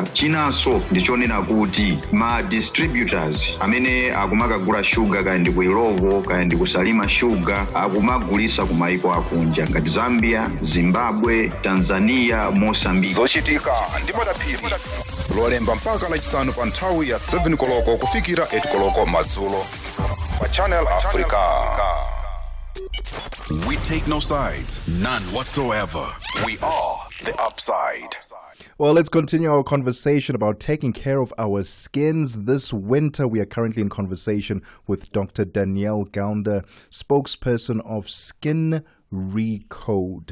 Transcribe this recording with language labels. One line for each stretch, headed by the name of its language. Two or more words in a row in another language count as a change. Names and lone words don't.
Nyanja: Chinanso ndichonena kuti ma distributors amene akumakagula shuga kaya ndi ku Ilovo kaya ndi kusalima shuga akumagulisa ku maiko akunja ngati Zambia, Zimbabwe, Tanzania, Mozambique. Zochitika ndi madaphiri lolemba mpaka lachisanu pa nthawi ya 7 koloko kufikira 8 koloko madzulo pa Channel Africa.
English: We take no sides, none whatsoever. We are the upside. Well, let's continue our conversation about taking care of our skins. This winter, we are currently in conversation with Dr. Danielle Gounder, spokesperson of Skin Recode.